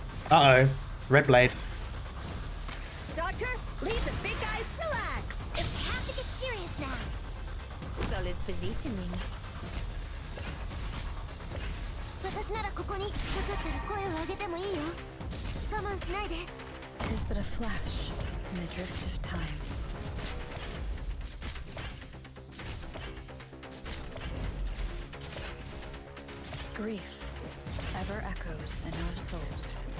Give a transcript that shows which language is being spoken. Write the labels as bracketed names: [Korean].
[English] Uh-oh. Red blades. Doctor, leave the big guys relax. I have to get serious now. Solid positioning. [Japanese] 私ならここにかかったら声を上げてもいいよ。我慢しないで。 [English] 'Tis but a flash in the drift of time. Grief ever echoes in our souls.